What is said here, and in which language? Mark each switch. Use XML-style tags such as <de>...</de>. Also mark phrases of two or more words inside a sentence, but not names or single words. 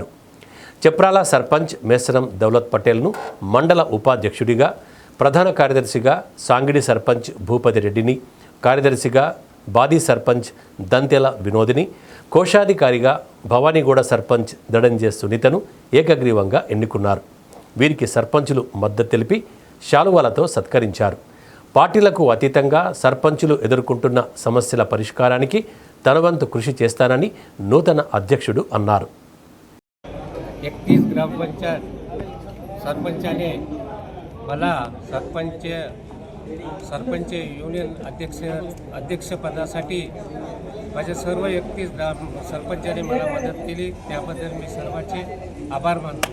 <te>చెప్రాల సర్పంచ్ మేసరం దౌలత్ పటేల్ను మండల ఉపాధ్యక్షుడిగా, ప్రధాన కార్యదర్శిగా సాంగిడి సర్పంచ్ భూపతి రెడ్డిని, కార్యదర్శిగా బాదీ సర్పంచ్ దంతెల వినోదిని, కోశాధికారిగా భవానీగూడ సర్పంచ్ దడంజే సునీతను ఏకగ్రీవంగా ఎన్నుకున్నారు. వీరికి సర్పంచులు మద్దతు తెలిపి శాలువాలతో సత్కరించారు. పార్టీలకు అతీతంగా సర్పంచులు ఎదుర్కొంటున్న సమస్యల పరిష్కారానికి తన వంతు కృషి చేస్తానని నూతన అధ్యక్షుడు అన్నారు.</te> <mr>31 ग्रामपंचायत सरपंचाने मला सरपंच युनियन अध्यक्षपदासाठी माझ्या सर्व 31 सरपंचाने मला मदत केली, त्याबद्दल मी सर्वांचे आभार मानतो.</mr>